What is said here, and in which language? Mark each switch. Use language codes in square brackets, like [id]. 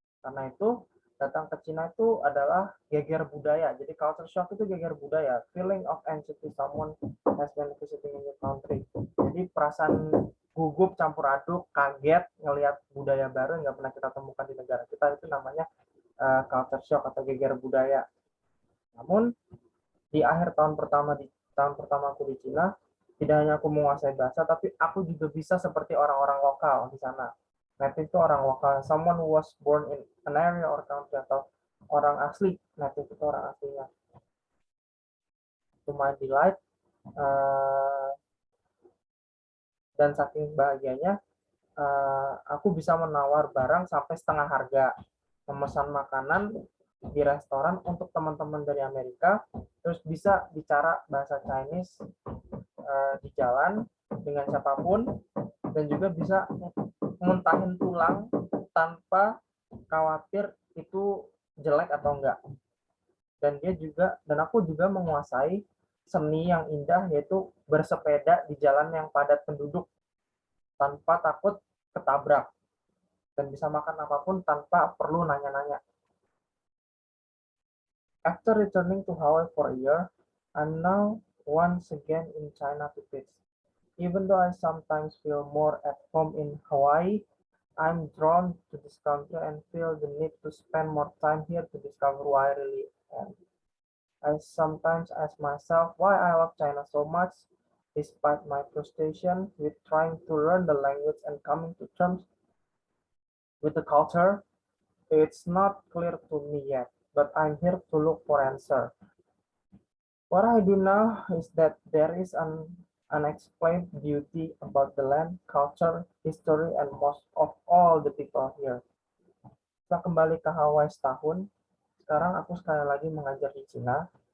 [id] Karena itu datang ke Cina itu adalah geger budaya. Jadi culture shock itu geger budaya, [en] feeling of anxiety someone has been visiting in your country. [id] Jadi perasaan gugup, campur aduk, kaget ngelihat budaya baru yang nggak pernah kita temukan di negara kita, itu namanya culture shock atau geger budaya. Namun di akhir tahun pertama aku di Cina, tidak hanya aku menguasai bahasa, tapi aku juga bisa seperti orang-orang lokal di sana. Native itu orang lokal, [en] someone who was born in an area or country, [id] atau orang asli. Native itu orang aslinya. [en] To my delight, [id] dan saking bahagianya, aku bisa menawar barang sampai setengah harga, memesan makanan di restoran untuk teman-teman dari Amerika, terus bisa bicara bahasa Chinese di jalan dengan siapapun, dan juga bisa muntahin tulang tanpa khawatir itu jelek atau enggak. Dan aku juga menguasai seni yang indah, yaitu bersepeda di jalan yang padat penduduk tanpa takut ketabrak, dan bisa makan apapun tanpa perlu nanya-nanya. [en] After returning to Hawaii for a year, I'm now once again in China to teach. Even though I sometimes feel more at home in Hawaii, I'm drawn to this country and feel the need to spend more time here to discover who I really am. I sometimes ask myself why I love China so much, despite my frustration with trying to learn the language and coming to terms with the culture. It's not clear to me yet, but I'm here to look for answer. What I do know is that there is an unexplained beauty about the land, culture, history, and most of all the people here. [id] Setelah kembali ke Hawaii setahun, sekarang aku sekali lagi mengajar di Cina.